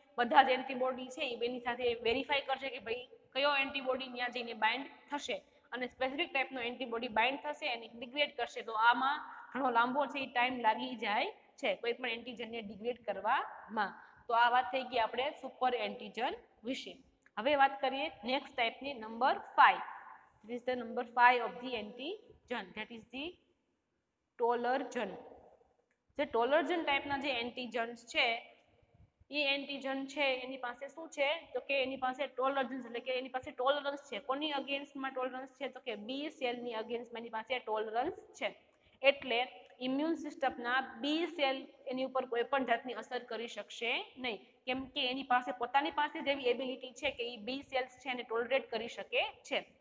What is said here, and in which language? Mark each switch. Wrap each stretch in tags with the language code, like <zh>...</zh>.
<gu>બધા જ એન્ટીબોડી છે એ બેની સાથે વેરીફાઈ કરશે કે ભાઈ કયો એન્ટીબોડી ત્યાં જઈને બાઇન્ડ થશે અને સ્પેસિફિક ટાઈપનો એન્ટીબોડી બાઇન્ડ થશે અને ડિગ્રેડ કરશે. તો આમાં ઘણો લાંબો છે એ ટાઈમ લાગી જાય છે કોઈ પણ એન્ટીજનને ડિગ્રેડ કરવામાં. તો આ વાત થઈ ગઈ આપણે સુપર એન્ટીજન વિશે. હવે વાત કરીએ નેક્સ્ટ ટાઈપની number 5.</gu> <en>This is the number 5 of the antigen, that is the tolerogen.</en> <gu>જે ટોલરજન ટાઈપના જે એન્ટીજન્સ છે એ એન્ટીજન છે એની પાસે શું છે તો કે એની પાસે ટોલરજન્સ એટલે કે એની પાસે ટોલરન્સ છે. કોની અગેન્સ્ટમાં ટોલરન્સ છે તો કે બી સેલની અગેન્સ્ટમાં એની પાસે ટોલરન્સ છે. એટલે ઇમ્યુન સિસ્ટમના બી સેલ એની ઉપર કોઈ પણ જાતની અસર કરી શકશે નહીં, કેમ કે એની પાસે પોતાની પાસે જ એવી એબિલિટી છે કે એ બી સેલ્સ છે એને ટોલરેટ કરી શકે છે.</gu>